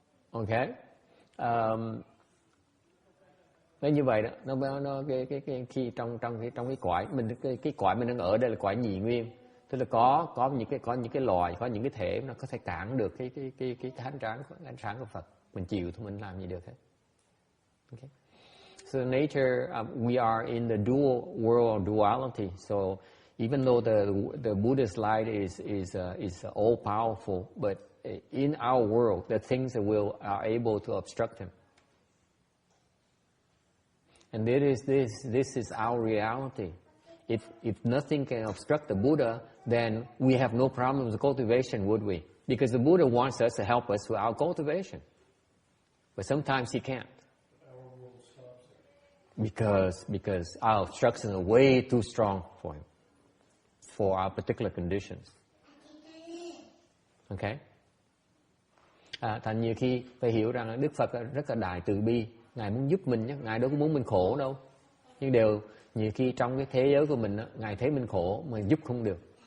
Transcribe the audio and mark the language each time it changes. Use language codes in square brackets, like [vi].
[vi] Ok, nó như vậy đó, nó cái khi trong cái cõi mình, cái cõi mình đang ở đây là cõi nhị nguyên, tức là có những cái loài, có những cái thể nó có thể cản được cái ánh sáng của Phật, mình chịu thôi, mình làm gì được hết. [en] Okay. So nature, we are in the dual world of duality. So even though the Buddhist light is all powerful, but in our world, the things that are able to obstruct him. And this is our reality. If nothing can obstruct the Buddha, then we have no problem with cultivation, would we? Because the Buddha wants us to help us with our cultivation. But sometimes he can't. Because our obstructions are way too strong for him, for our particular conditions. Okay? [vi] Thành nhiều khi phải hiểu rằng Đức Phật rất là đại từ bi, Ngài muốn giúp mình nhé, Ngài đâu có muốn mình khổ đâu. Nhưng nhiều khi trong cái thế giới của mình, Ngài thấy mình khổ mà giúp không được.